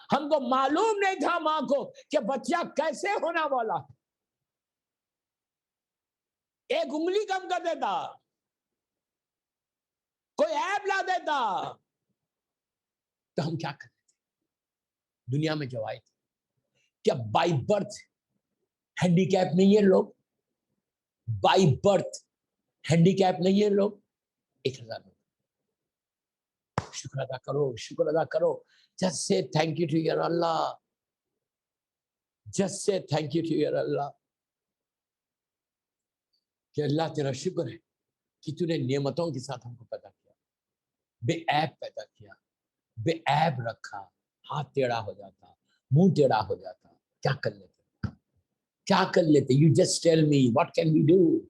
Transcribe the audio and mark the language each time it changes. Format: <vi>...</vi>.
<ur>ہم کو معلوم نہیں تھا ماں کو کہ بچہ کیسے ہونا والا، ایک انگلی کم کر دیتا، کوئی عیب لا دیتا، تو ہم کیا کرتے تھے؟ دنیا میں جو آئے تھے کیا بائی برتھ ہینڈی کیپ نہیں ہے لوگ؟ بائی برتھ ہینڈی کیپ نہیں ہے لوگ؟ 1000 لوگ. شکر ادا کرو، شکر ادا کرو.</ur> <en>just say thank you to your Allah. just say thank you to your Allah.</en> <ur>کہ اللہ تیرا شکر ہے کہ تو نے نعمتوں کے ساتھ ہم کو پیدا کیا، بے عیب پیدا کیا، بے عیب رکھا. ہاتھ ٹیڑھا ہو جاتا، منہ ٹیڑھا ہو جاتا، کیا کر لیتے؟ کیا کر لیتے؟</ur> <en>you just tell me what can we do.</en>